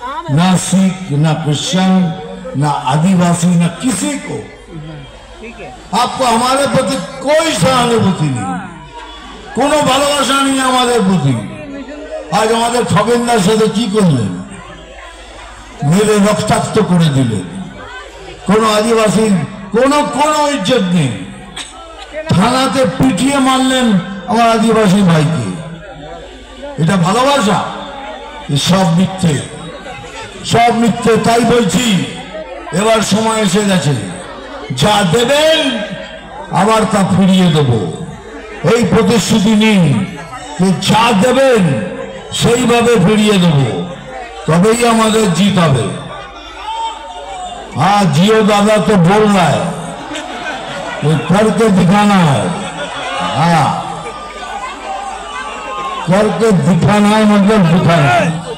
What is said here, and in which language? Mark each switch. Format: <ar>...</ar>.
<hi>ना सिख ना क्रिश्चियन ना आदिवासी ना किसी को आपको हमारे प्रति कोई सहानुभूति नहीं,</hi> <bn>কোনো ভালোবাসা নেই আমাদের প্রতি। আজ আমাদের খগেনদার সাথে কি করলেন, মেরে রক্তাক্ত করে দিলেন। কোনো আদিবাসীর কোনো ইজ্জত নেই, থানাতে পিটিয়ে মারলেন আমার আদিবাসী ভাইকে। এটা ভালোবাসা? সব মিথ্যে, সব মিথ্যে। তাই বলছি এবার সময় এসে গেছে, যা দেবেন আবার তা ফিরিয়ে দেব। এই প্রতিশ্রুতি নিন যে যা দেবেন সেইভাবে ফিরিয়ে দেব, তবেই আমাদের জিত হবে।</bn> <hi>हाँ जियो दादा तो बोल रहा है, करके दिखाना है। हाँ करके दिखाना है, मतलब दिखाना है।</hi>